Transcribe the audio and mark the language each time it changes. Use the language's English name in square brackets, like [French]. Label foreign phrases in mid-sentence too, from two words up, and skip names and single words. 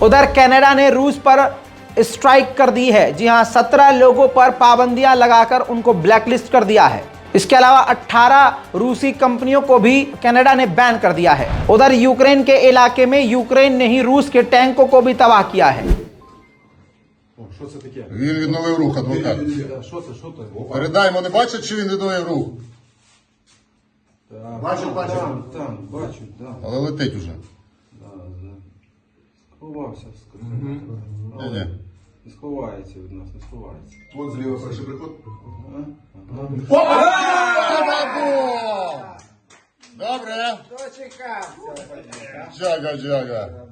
[Hindi] उधर कनाडा ने रूस पर स्ट्राइक कर दी है। जी हां, 17 लोगों पर पाबंदियां लगाकर उनको ब्लैकलिस्ट कर दिया है। इसके अलावा 18 रूसी कंपनियों को भी कनाडा ने बैन कर दिया है। उधर यूक्रेन के इलाके में यूक्रेन ने ही रूस के टैंकों को भी तबाह किया है। [Ukrainian] Що це таке? Він відновив рух, адвокат. Що це? Передай йому, не бачить, чи він відновив рух? Бачу. Там, бачу, да. Але летить уже. Сховався. Ні-ні. Не сховається від нас, не сховається. Вот зліва перший приход. Добре. Джага.